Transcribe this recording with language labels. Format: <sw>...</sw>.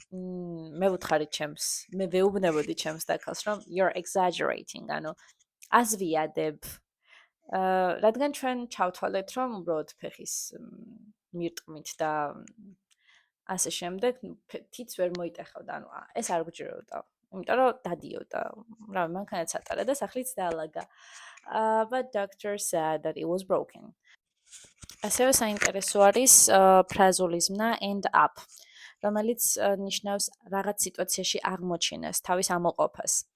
<ka>მე ვუთხარი ჩემს, მე ვეუბნებოდი ჩემს დაქალს, რომ</ka> <en>you're exaggerating,</en> <ka>ანუ აზვიადებ. რადგან ჩვენ ჩავთვალეთ, რომ უბრალოდ ფეხის მირტყმით და ასე შემდეგ თითს ვერ მოიტეხავდა, ანუ ეს არ გჯეროდა. იმიტომ რომ დადიოდა. რავი, მანქანაც ატარა და სახლიც დაალაგა.</ka> <en>But doctor said that it was broken.</en> <ka>ასევე საინტერესო არის ფრაზული ზმნა end up, რომელიც ნიშნავს რაღაც სიტუაციაში აღმოჩენას, თავის ამოყოფას.</ka>